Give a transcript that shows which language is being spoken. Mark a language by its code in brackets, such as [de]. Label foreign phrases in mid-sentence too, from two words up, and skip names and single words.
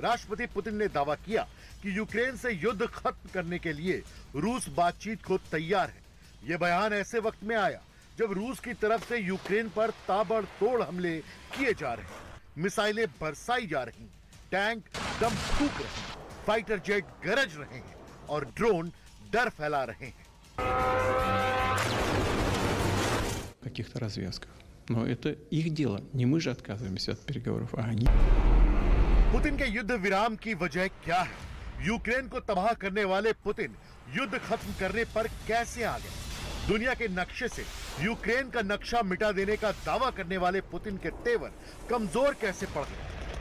[hi] राष्ट्रपति पुतिन ने दावा किया कि यूक्रेन से युद्ध खत्म करने के लिए रूस बातचीत को तैयार है। यह बयान ऐसे वक्त में आया जब रूस की तरफ से यूक्रेन पर ताबड़तोड़ हमले किए जा रहे हैं, मिसाइलें बरसाई जा रही, टैंक दम फूंक रहे, फाइटर जेट गरज रहे हैं और ड्रोन डर फैला रहे हैं। [ru] Каких-то развязках. Но это их дело. Не мы же отказываемся от переговоров, а они. [hi] पुतिन के युद्ध विराम की वजह क्या है? यूक्रेन को तबाह करने वाले पुतिन युद्ध खत्म करने पर कैसे आ गए? दुनिया के नक्शे से यूक्रेन का नक्शा मिटा देने का दावा करने वाले पुतिन के तेवर कमजोर कैसे पड़ गए?